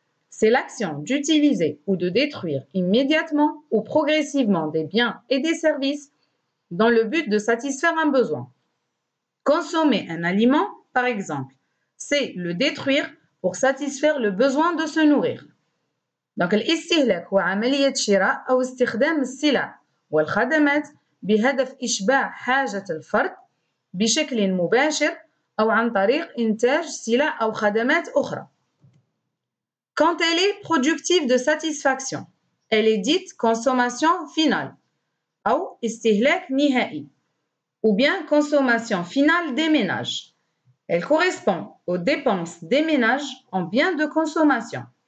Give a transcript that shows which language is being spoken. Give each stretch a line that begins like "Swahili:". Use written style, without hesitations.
French: C'est l'action d'utiliser ou de détruire immédiatement ou progressivement des biens et des services dans le but de satisfaire un besoin. Consommer un aliment, par exemple, c'est le détruire pour satisfaire le besoin de se nourrir. Donc,
Arabic: الاستهلاك هو عملية شراء أو استخدام السلع والخدمات بهدف إشباع حاجة الفرد بشكل مباشر أو عن طريق إنتاج سلع أو خدمات أخرى.
French: Quand elle est productive de satisfaction, elle est dite consommation finale
Arabic: أو استهلاك نهائي
French: ou bien consommation finale des ménages. Elle correspond aux dépenses des ménages en biens de consommation.